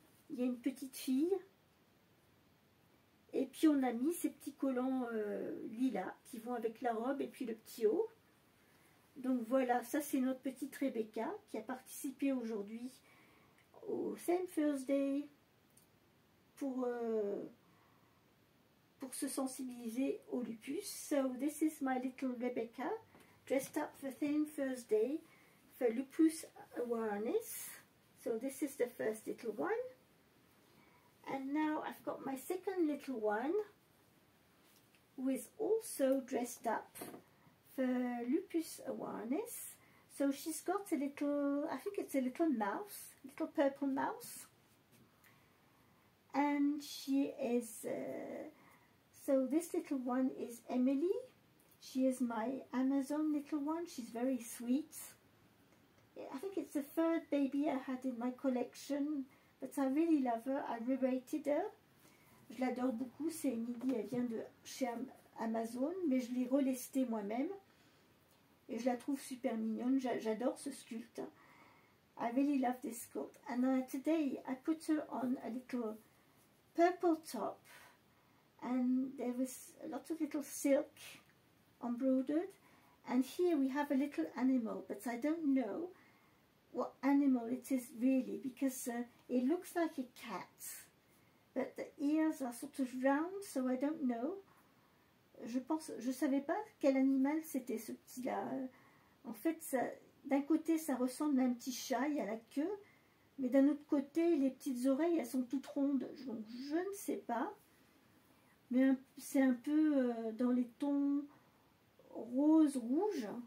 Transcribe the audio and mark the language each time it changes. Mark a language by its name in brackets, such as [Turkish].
[French] Il y a une petite fille. Et puis on a mis ces petits collants lilas qui vont avec la robe et puis le petit haut. Donc voilà, ça c'est notre petite Rebecca qui a participé aujourd'hui au Same Thursday pour se sensibiliser au lupus. [English] So this is my little Rebecca dressed up for Same Thursday for lupus awareness. So this is the first little one. And now I've got my second little one who is also dressed up for lupus awareness. So she's got a little, I think it's a little mouse, little purple mouse. And she is, so this little one is Emily. She is my Amazon little one. She's very sweet. I think it's the third baby I had in my collection. But I really love her. I re-rated her. [French] Je l'adore beaucoup. C'est Emily. Elle vient de chez Amazon. Mais je l'ai relestée moi-même. Et je la trouve super mignonne. J'adore ce sculpte. [English] I really love this sculpt. And today I put her on a little purple top. And there was a lot of little silk embroidered. And here we have a little animal. But I don't know what animal it is really, because it looks like a cat, but the ears are sort of round, so I don't know. [French] Je savais pas quel animal c'était ce petit-là. En fait, d'un côté, ça ressemble à un petit chat, il y a la queue, mais d'un autre côté, les petites oreilles, elles sont toutes rondes. Donc, je ne sais pas. Mais c'est un peu dans les tons rose-rouge.